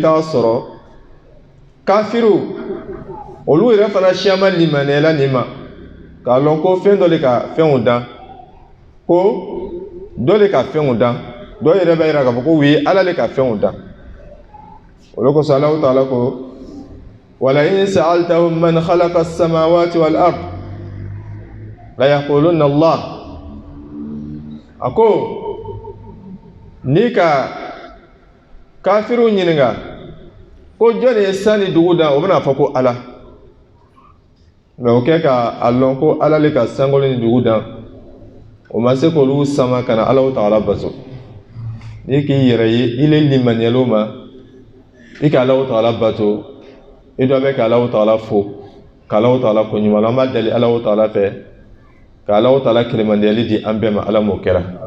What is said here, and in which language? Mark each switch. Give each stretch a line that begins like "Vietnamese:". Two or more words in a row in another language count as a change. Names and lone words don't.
Bambara: taa sɔrɔ kafiru olu yɛrɛ fana siyama limaniyala nin ma k'a lɔn ko fɛn dɔ de ka fɛnw dan ko dɔ de ka fɛnw dan dɔ yɛrɛ bɛ yira k'a fɔ ko u ye Ala le ka fɛnw dan o le kosɔn Allahu Ta'ala ko
Arabic: ولئن سألتهم من خلق السماوات والأرض ليقولن الله
Bambara: ako ni ka kafiru ɲininka ko jɔn ye san ni dugu dan o bɛna fɔ ko Ala mais o kɛ ka a lɔn ko Ala le ka sankolo ni dugu dan o ma se k'olu sama ka na Allahu Ta'ala bato ni k'i yɛrɛ ye i le limaniyalo ma i ka Allahu Ta'ala bato i dɔ bɛ ka Allahu Ta'ala fo ka Allahu Ta'ala ko ɲuman an b'a deli Allahu Ta'ala fɛ ka Allahu Ta'ala kɛlɛmandiyali di an bɛɛ ma Ala m'o kɛra